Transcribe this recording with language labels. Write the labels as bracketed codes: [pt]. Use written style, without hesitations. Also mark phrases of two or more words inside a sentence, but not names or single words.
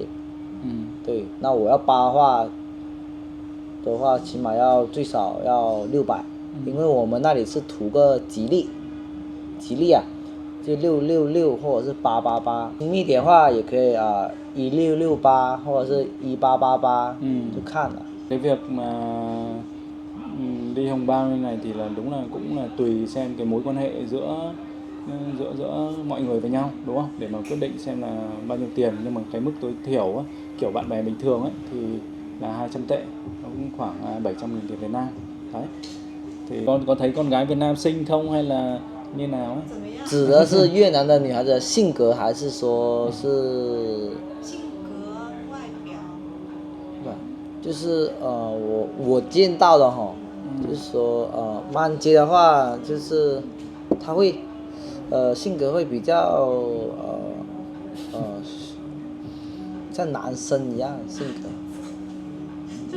[zh] 对，那我要扒的话，起码要最少要600，因为我们那里是图个吉利啊，就666或者是888，亲密点的话也可以啊，1668或者是1888，就看了。 [vi] Cái việc mà đi hồng bao như này thì là đúng là cũng là tùy xem cái mối quan hệ giữa giữa mọi người với nhau, đúng không? Để mà quyết định xem là bao nhiêu tiền, nhưng mà cái mức tối thiểu á, kiểu bạn bè bình thường ấy thì là 200 tệ, nó cũng khoảng 700.000 tiền Việt Nam. Đấy. Thì con có thấy con gái Việt Nam xinh không hay là như nào ấy? [zh] 指的是越南的女孩子的性格，还是说是性格、外表？就是我见到的哈，就是说曼街的话，就是他会性格会比较像男生一样的性格。